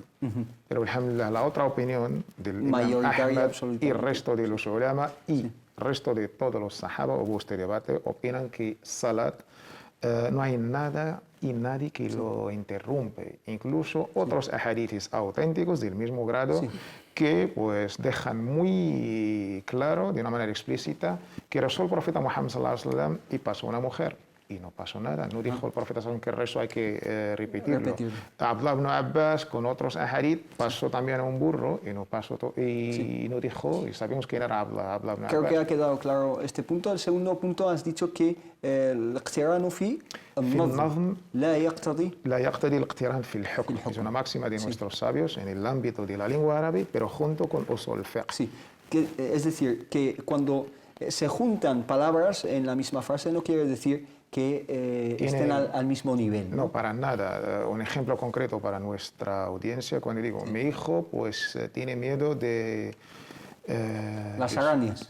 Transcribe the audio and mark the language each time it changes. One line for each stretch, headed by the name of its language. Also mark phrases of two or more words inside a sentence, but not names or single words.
Spanish: Pero alhamdulillah, la otra opinión del imam Ahmad y el resto de los ulama y el resto de todos los sahaba, hubo este debate, opinan que salat no hay nada y nadie que lo interrumpe. Incluso otros ahadithis auténticos del mismo grado que pues dejan muy claro, de una manera explícita, que rezó el profeta Muhammad
Arabic: صلى الله عليه وسلم
Spanish: y pasó una mujer. Y no pasó nada, no dijo el profeta
Arabic: صلى الله عليه وسلم
Spanish: que el rezo hay que repetirlo. Abdullah ibn Abbas con otros ahadith pasó también a un burro y no pasó y no dijo, y sabemos quién era Abdullah ibn Abbas. Creo que ha quedado claro este punto. El segundo punto has dicho que
Arabic: الاقتران في النظم لا يقتضي الاقتران في الحكم.
Spanish: Es una máxima de nuestros sabios en el ámbito de la lengua árabe, pero junto con
Arabic: أصول فقه.
Spanish: Sí, es decir, que cuando se juntan palabras en la misma frase no quiere decir que estén al mismo nivel. No, para nada. Un ejemplo concreto para nuestra audiencia, cuando digo, mi hijo pues tiene miedo de las arañas.